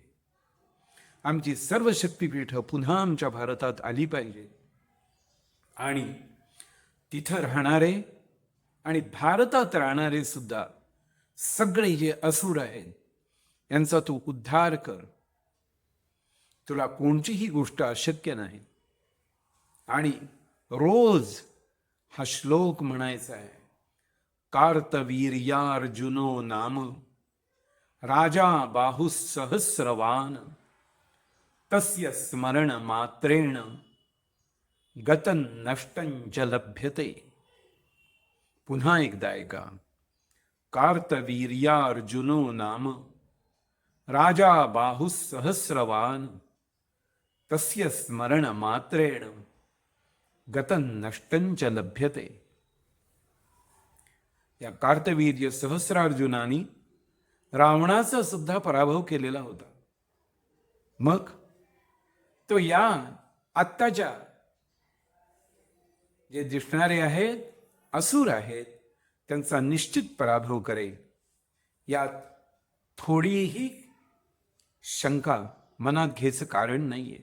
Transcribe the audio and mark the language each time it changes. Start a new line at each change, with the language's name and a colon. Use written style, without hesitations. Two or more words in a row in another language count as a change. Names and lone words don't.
Marathi: आमची सर्व शक्तिपीठं पुन्हा आमच्या भारतात आली पाहिजे आणि तिथं राहणारे आणि भारतात राहणारे सुद्धा सगळे जे असुर आहेत यांचा तू उद्धार कर. तुला कोणतीही गोष्ट अशक्य नाही. आणि रोज हा श्लोक म्हणायचा आहे.
Sanskrit: कार्तवीर्यार्जुनो नाम राजा बाहुसहस्रवान तस्य स्मरण मात्रेण गतं नष्टं च लभ्यते.
Marathi: पुन्हा एकदा ऐका.
Sanskrit: कार्तवीर्यार्जुनो नाम राजा बाहुसहस्रवान तस्य स्मरण मात्रेण गतं नष्टं च लभ्यते.
Marathi: या कार्तवीर्य सहस्रार्जुनानी रावणाचा सुद्धा पराभव केलेला होता. मग तो या आत्ताच्या जे दिसणारे आहेत, असुर आहेत, त्यांचा निश्चित पराभव करेल. यात थोडीही शंका मनात घ्यायचं कारण नाहीये.